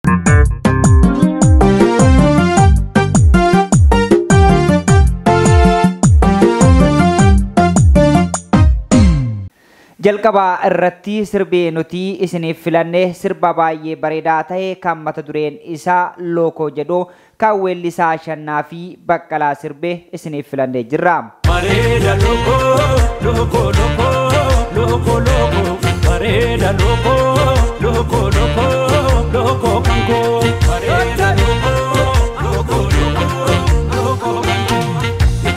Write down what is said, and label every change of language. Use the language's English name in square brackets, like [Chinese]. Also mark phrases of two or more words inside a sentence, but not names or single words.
[Oromo] Jalqaba irratti sirbii nuti isiniif filannee sirba baay'ee bareedaa ta'e kan mata dureen isaa Lookoo jedhu kan weellisaa Ashannaa fi Baqqalaa sirbee isiniif filannee jirra. Bareeda lookoo, lookoo, lookoo. Loco, loco, pareda, loco, loco, loco, loco, canco, pareda, loco, loco, loco, loco, canco.